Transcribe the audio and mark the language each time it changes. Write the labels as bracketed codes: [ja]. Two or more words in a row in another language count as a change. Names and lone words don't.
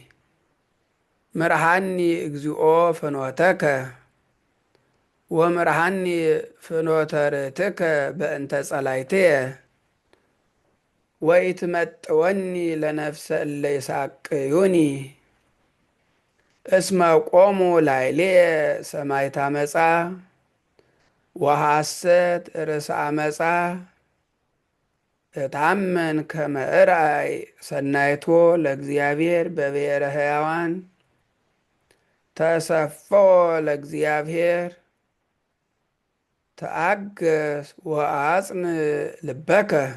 [gez] ምርሃኒ እግዚኦ ፍኖተከ ወምርሃኒ ፍኖተ ርትዕከ በእንተ ጸላእትየ ወኢትመጥወኒ ለነፍሰ እለ ይሣቅዩኒ እስመ ቆሙ ላዕሌየ ሰማዕተ ዓመፃ ወሐሰት ርእሰ ዓመፃ እታመን ከመ እርአይ ሰናይቶ ለእግዚአብሔር በብሔረ ሕያዋን ተሰፈወ ለእግዚአብሔር ተአገስ ወአጽን ልበከ